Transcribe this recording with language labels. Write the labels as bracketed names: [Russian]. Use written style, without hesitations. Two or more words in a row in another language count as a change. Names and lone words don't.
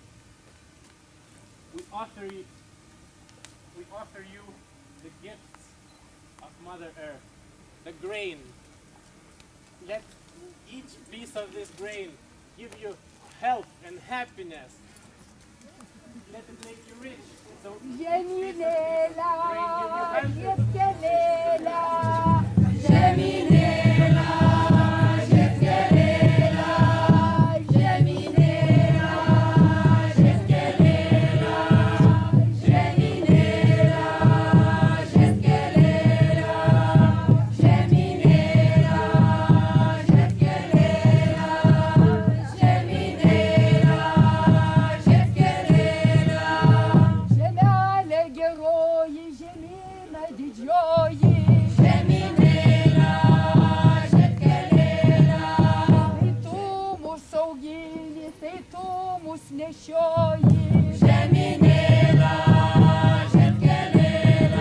[English] We offer you the gifts of Mother Earth, the grain. Let each piece of this grain give you health and happiness. Let it make you rich. So Jemilela, Jetkelela, Jemilela, Jetkelela, Jemilela, Jetkelela, Jemilela, Jetkelela, Jemilela, Jetkelela, Jemilela, Jetkelela. [Lithuanian] Žemelė geroji, žemyna didžioji, žeminėlė, žetkelėlė. Tai tu mūsų augini, tai tu mūsų nešioji, žeminėlė, žetkelėlė.